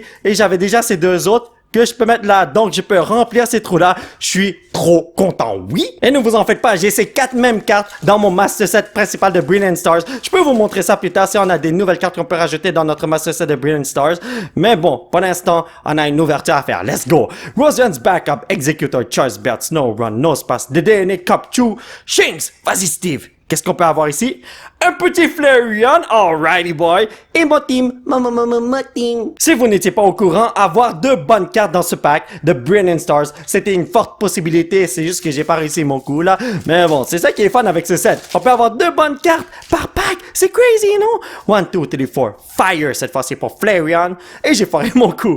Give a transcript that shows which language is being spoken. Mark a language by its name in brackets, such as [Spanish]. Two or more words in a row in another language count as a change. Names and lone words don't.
[French] Et j'avais déjà ces deux autres que je peux mettre là, donc je peux remplir ces trous-là. Je suis trop content, oui. Et ne vous en faites pas, j'ai ces 4 mêmes cartes dans mon [English] master set [French] principal de Brilliant Stars. Je peux vous montrer ça plus tard si on a des nouvelles cartes qu'on peut rajouter dans notre [English] master set [French] de Brilliant Stars. Mais bon, pour l'instant, on a une ouverture à faire. [English] Let's go. [French] Rosian's Backup, Executor, Choice Belt, Snow Run, No Space, DDN, Cup Chew, Shinx. Vas-y Steve. Qu'est-ce qu'on peut avoir ici? Un petit Flareon, [English] alrighty boy, [French] et mon team, ma team. Si vous n'étiez pas au courant, avoir 2 bonnes cartes dans ce pack de Brilliant Stars, c'était une forte possibilité, c'est juste que j'ai pas réussi mon coup là. Mais bon, c'est ça qui est fun avec ce set. On peut avoir 2 bonnes cartes par pack, c'est crazy, non? 1, 2, 3, 4, Fire, cette fois-ci pour Flareon, et j'ai foiré mon coup.